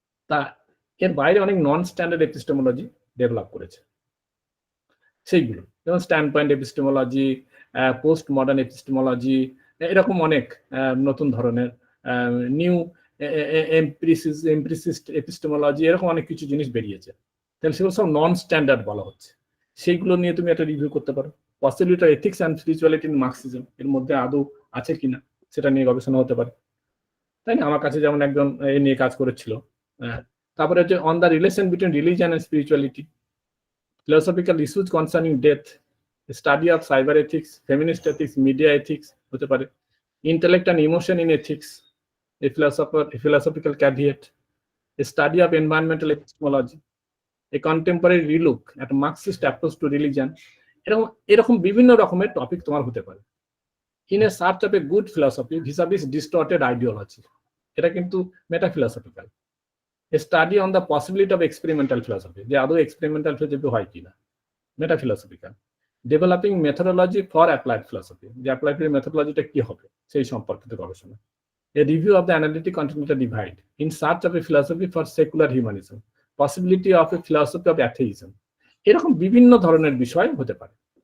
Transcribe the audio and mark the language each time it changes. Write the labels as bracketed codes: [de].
[bn] তা এর বাইরে অনেক নন স্ট্যান্ডার্ড এপিস্টেমোলজি ডেভেলপ করেছে, সেইগুলো যেমন stand point epistemology, post modern epistemology, এরকম অনেক নতুন ধরনের নিউ এমপ্রিসিস্ট এপিস্টেমোলজি, এরকম অনেক কিছু জিনিস বেরিয়েছে। তাহলে সেগুলো সব নন স্ট্যান্ডার্ড বলা হচ্ছে, সেইগুলো নিয়ে তুমি একটা রিভিউ করতে পারো। [en] possibility ethics and spirituality in Marxism, [bn] এর মধ্যে আদৌ আছে কিনা সেটা নিয়ে গবেষণা হতে পারে, তাই না? আমার কাছে যেমন একজন এ নিয়ে কাজ করেছিল। তারপরে হচ্ছে [en] on the relation between religion and spirituality, philosophical issues concerning death, study of cyber ethics, feminist ethics, media ethics [bn] হতে পারে, [en] intellect and emotion in ethics, a philosophical caveat, a study of environmental epistemology, a contemporary relook at Marxist approach to religion, [bn] এরকম এরকম বিভিন্ন রকমের topic তোমার হতে পারে। [en] in a search of a good philosophy vis-a-vis distorted ideology, [bn] এটা কিন্তু মেটাফিলসফিক্যাল। [en] A study on the possibility of experimental philosophy, [bn] যে আদৌ এক্সপেরিমেন্টাল ফিলসফি হয় কিনা, [en] Metaphilosophical. Developing methodology for applied philosophy, [bn] যে অ্যাপ্লাইড মেথোডোলজিটা কি হবে সেই সম্পর্কিত গবেষণা। [en] a review of the analytic continental divide in search of a philosophy for secular humanism, possibility of a philosophy of atheism, [bn] এরকম বিভিন্ন ধরনের বিষয় হতে পারে।